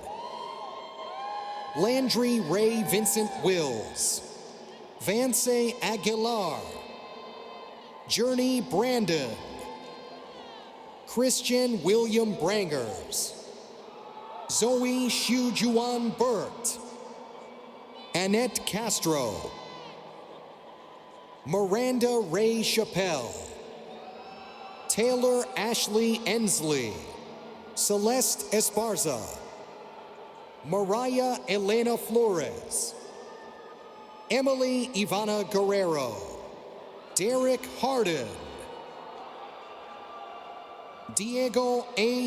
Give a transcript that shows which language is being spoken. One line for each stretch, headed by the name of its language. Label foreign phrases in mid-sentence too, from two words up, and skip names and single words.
English: Landry Ray Vincent Wills, Vance Aguilar, Journey Brandon, Christian William Brangers, Zoe Shujuan Burt, Annette Castro, Miranda Ray Chappelle, Taylor Ashley Ensley, Celeste Esparza, Mariah Elena Flores, Emily Ivana Guerrero, Derek Harden, Diego A.